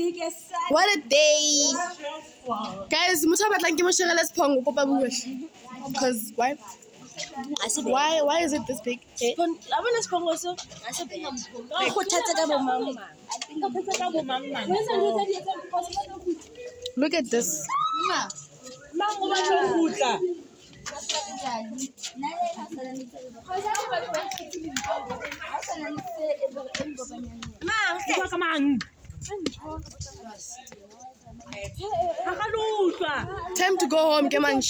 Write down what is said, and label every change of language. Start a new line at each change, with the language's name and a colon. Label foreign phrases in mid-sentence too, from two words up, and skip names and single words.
English: What a day. Guys,
Tswana: motho a batlang ke mo shirele sephongo kopa bue.
English: Because why? Why is it this big? Look at this. Time to go home, Kemanch.